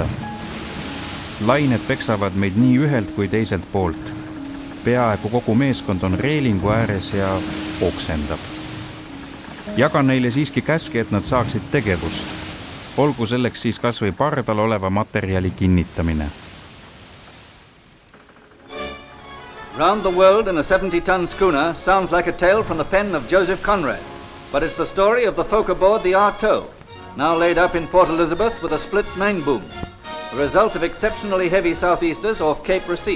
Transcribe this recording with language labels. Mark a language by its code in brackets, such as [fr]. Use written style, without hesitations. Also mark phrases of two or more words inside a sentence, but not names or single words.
[et] Lained peksavad meid nii ühelt kui teiselt poolt. Peaaegu kogu meeskond on reelingu ääres ja oksendab. Jagan neile siiski käske, et nad saaksid tegevust. Olgu selleks siis kas või pardal oleva materjali kinnitamine. [en] Round the world in a 70-ton schooner sounds like a tale from the pen of Joseph Conrad, but it's the story of the folk aboard the Arto, now laid up in Port Elizabeth with a split main boom, the result of exceptionally heavy southeasters off Cape Recife.